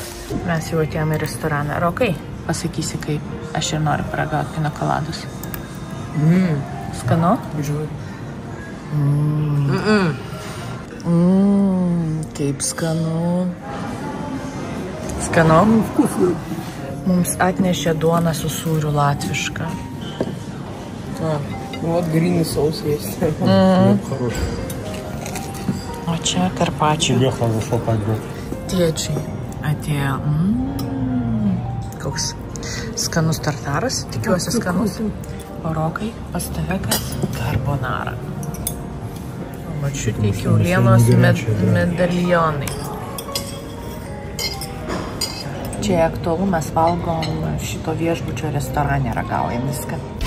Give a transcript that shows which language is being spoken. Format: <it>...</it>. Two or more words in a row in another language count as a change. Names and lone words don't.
<lt>Mes jau atėjome į restoraną. Rokai, pasakysi, kaip aš ir noriu paragauti pina koladus. Skanu? Žiūrėjau. Kaip skanu. Skanu? Mums atnešė duoną su sūriu latvišką.</lt> <ru>Вот грини соус есть.</ru> <lt>O čia karpačių.</lt> <ru>Тебе хорошо пойдет.</ru> <lt>Tėčiai atėjo. Koks skanus tartaras, tikiuosi skanus. O Rokai, pas tave kas? Carbonara. Mačiutė kiaulienos medalionai. Čia aktualu, mes valgom šito viešbučio restorane, ragaujam viską.</lt>